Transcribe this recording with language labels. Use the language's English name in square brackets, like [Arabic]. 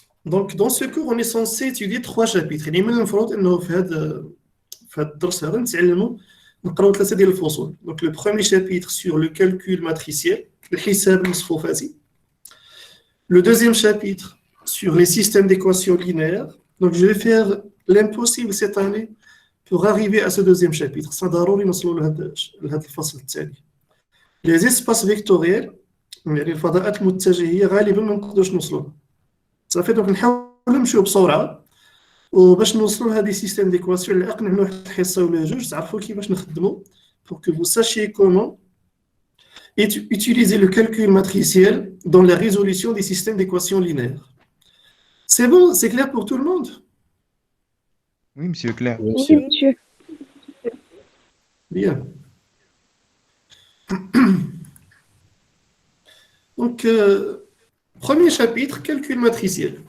[French] Donc dans ce cours, on est censé étudier 3 chapitres. [Arabic] يعني من المفروض انه في هذا الدرس هذا نتعلموا نقراو 3 ديال الفصول. [French] Donc le premier chapitre sur le calcul matriciel, [Arabic] الحساب المصفوفاتي. [French] Le deuxième chapitre sur les systèmes d'équations linéaires. Donc je vais faire l'impossible cette année pour arriver à ce deuxième chapitre. [Arabic] Ça ضروري نوصلوا لهذا الفصل الثاني. [French] Les espaces vectoriels [Arabic] يعني الفضاءات المتجهيه غالبا ما نقدروش نوصلوا صافي. دونك نحاولوا نمشيو بسرعه وباش نوصلوا لهذه سيستيم ديكواسيون اللي اقنع واحد الحصه ولا جوج تعرفوا كيفاش نخدموا [French] pour que vous sachiez comment utiliser le calcul matriciel dans la résolution des systèmes d'équations linéaires. C'est bon, c'est clair pour tout le monde? Oui, monsieur, clair. Oui, monsieur. Bien. Donc, premier chapitre, calcul matriciel.